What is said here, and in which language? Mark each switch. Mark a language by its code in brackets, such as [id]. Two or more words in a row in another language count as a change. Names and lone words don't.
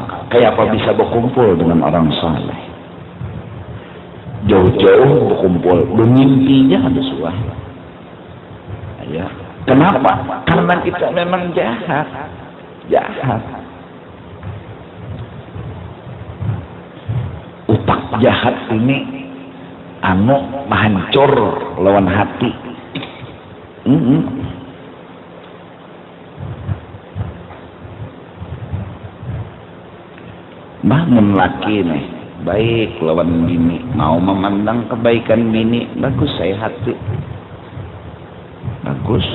[id] Kayak apa bisa berkumpul dengan orang saleh? Jauh-jauh berkumpul, bermimpinya ada suara. Ya, kenapa? Karena kita memang jahat. Utak jahat ini menghancur lawan hati. Bangun laki nih baik lawan bini, mau memandang kebaikan bini, bagus saya hati, bagus.